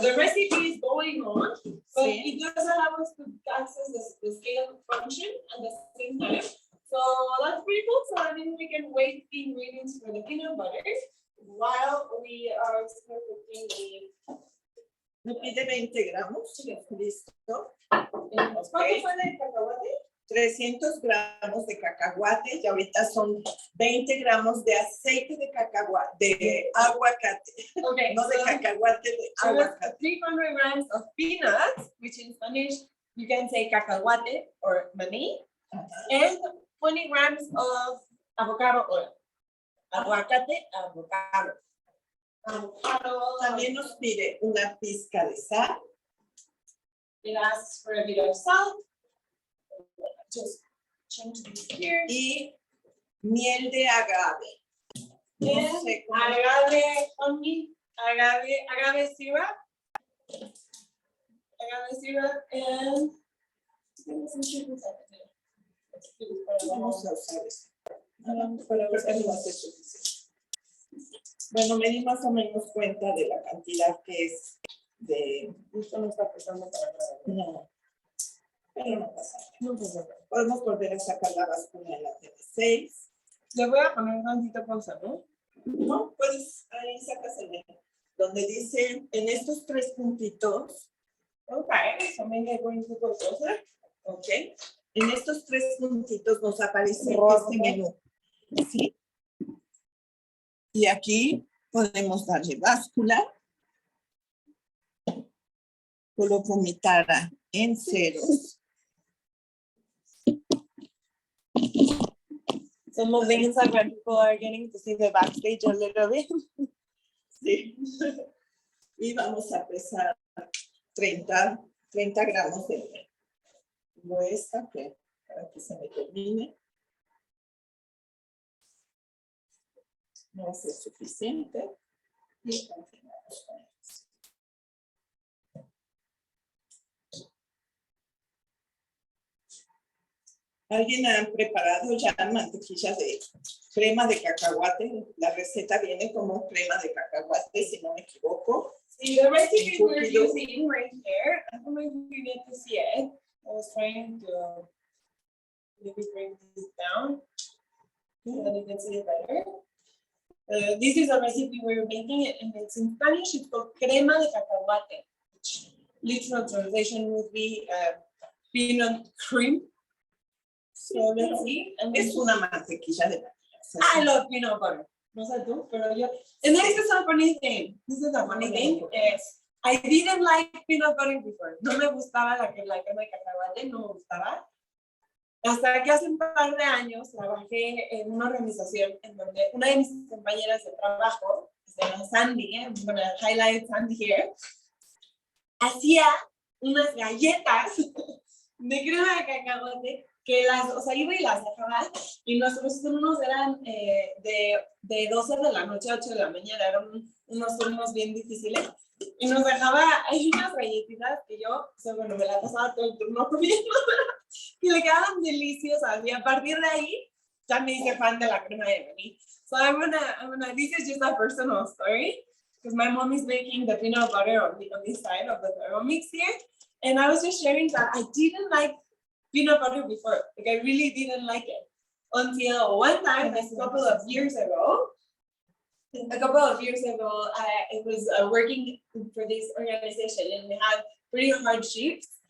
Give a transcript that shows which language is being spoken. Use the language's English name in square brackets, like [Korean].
[English] The recipe is going on, but it does allow us to access the scale function at the same time. So that's pretty cool. So I think we can wait the ingredients for the peanut butter while we are still cooking the. [Spanish] Me pide 20 gramos. Listo. ¿Cuánto fue de cacahuate? 300 gramos de cacahuate y ahorita son 20 gramos de aceite de cacahuate, de aguacate. Okay, no de cacahuate, de aguacate. [English] 300 grams of peanuts, which in Spanish you can say cacahuate or maní, and 20 grams of avocado oil. [Spanish] Aguacate, avocado. También nos pide una pizca de sal. [English] It asks for a bit of salt. Just change this here. [Spanish] Y miel de agave. No sé cómo. [English] Agave honey, agave syrup. Agave syrup and [Spanish] vamos a usar esto. Para ver si va a ser suficiente. Bueno, me di más o menos cuenta de la cantidad que es de. Esto no está pesando para nada. No. Pero no pasa nada. No pasa nada. Podemos volver a sacar la báscula en la TV6. Le voy a poner un tantito pausa, ¿no? No, pues ahí sacas el donde dice en estos 3 puntitos. [English] Ok, so maybe going to go closer. Ok. [Spanish] En estos 3 puntitos nos aparece Rojo. este menú. Sí. Y aquí podemos darle báscula. Coloco mi tara en ceros. [English] Some of the Instagram people are getting to see the backstage a little bit. [Spanish] Sí. Y vamos a pesar 30 gramos de miel. Como esta, que para que se me termine. No va a ser suficiente. Y continuamos con esto. ¿Alguien ha preparado ya mantequilla de crema de cacahuate? La receta viene como crema de cacahuate, si no me equivoco. [English] See, the recipe we're using right here, I don't know if you get to see it. I was trying to maybe bring this down so that you can see it better. This is a recipe we're making it, and it's in Spanish. It's called Crema de cacahuate, which literal translation would be peanut cream. So let's see. And [Spanish] Es una mantequilla de [English] I love peanut butter. [Spanish] No sé tú, pero yo. [English] And this is a funny thing. This is a funny thing. I didn't like peanut butter before. [Spanish] No me gustaba la crema de cacahuate, no me gustaba. Hasta que hace un par de años trabajé en una organización en donde una de mis compañeras de trabajo, se llama Sandy, [English] I'm going to highlight Sandy here, [Spanish] hacía unas galletas de crema de cacahuate que o sea, iba y las dejaba, y nuestros turnos eran de 12 de la noche a 8 de la mañana, eran unos turnos bien difíciles, y nos dejaba, hay unas galletitas que yo, o sea, bueno, me las pasaba todo el turno comiendo, y le quedaban deliciosas, y a partir de ahí, ya me hice fan de la crema de maní. [English] So I'm gonna, this is just a personal story, because my mom is making the peanut butter on this side of the Thermomix here, and I was just sharing that I didn't like peanut butter before, like I really didn't like it, until one time, a couple of years ago, I was working for this organization, and we had pretty hard shifts.